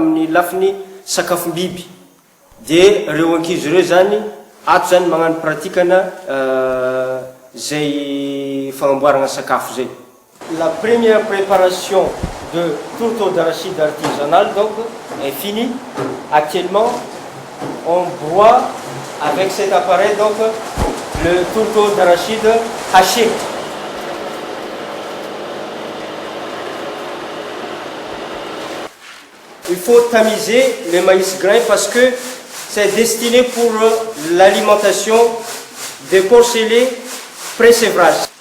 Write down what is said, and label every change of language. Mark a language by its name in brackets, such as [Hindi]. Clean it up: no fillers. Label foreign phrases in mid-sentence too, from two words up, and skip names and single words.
[Malagasy] amin'ny lafiny sakafom-biby dia reo ankizy reo zany ato zany magnano pratikana zay fagnamboarana sakafo zay. [French] La première préparation de tourteau d'arachide artisanal donc est finie. Actuellement on broie avec cet appareil donc le tourteau d'arachide haché. Il faut tamiser le maïs grain parce que c'est destiné pour l'alimentation des porcelets pré-sévrage.